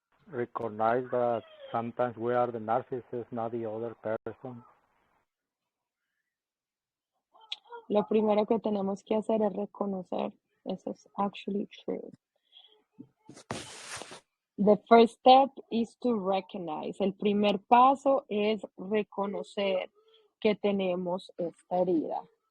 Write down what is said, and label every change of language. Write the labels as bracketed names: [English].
[English] Recognize that sometimes we are the narcissist, not the other person. [Spanish] Lo primero que tenemos que hacer es reconocer. Eso es [English] actually true. The first step is to recognize. [Spanish] El primer paso es reconocer que tenemos esta herida.